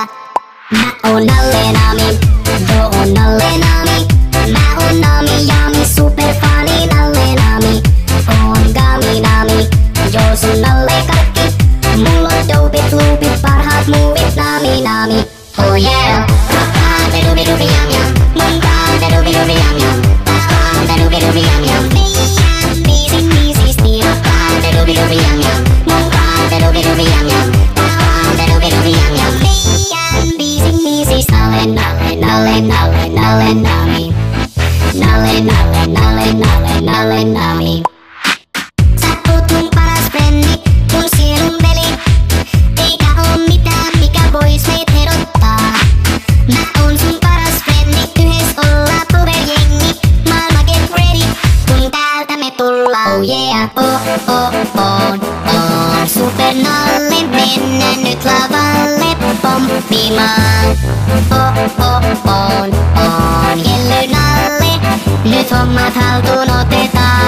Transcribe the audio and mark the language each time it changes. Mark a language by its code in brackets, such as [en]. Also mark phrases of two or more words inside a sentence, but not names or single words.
[fi] Mä oon Nalle Nami, joo oon Nalle Nami. Mä oon Nami Jami, superfani Nalle Nami. Oon Gami Nami, joo sun Nalle kaikki. Mull on dopit, loopit, parhaat muuvit Nami Nami. [en] Oh yeah. Doobie doobie yum yum, [fi] mun kaa doobie doobie yum yum, doobie doobie yum yum. Meidän biisin biisisti rockkaa doobie doobie yum yum, mun kaa doobie doobie yum yum, doobie doobie yum yum. Meidän biisin biisis Nalle Nalle Nalle Nalle Nalle Nami, Nalle Nalle Nalle Nalle Nalle Nami. Sä oot mun paras frendi, mun sielun veli, eikä oo mitään mikä vois meit erottaa. Mä oon sun paras frendi, yhdessä ollaan powerjengi. Maailma [en] get ready, [fi] kun täältä me tullaan. [en] Oh yeah, [fi] on super Nalle, mennä nyt lavalle pomppimaan. On Jelly Nalle, nyt hommat haltuun otetaan.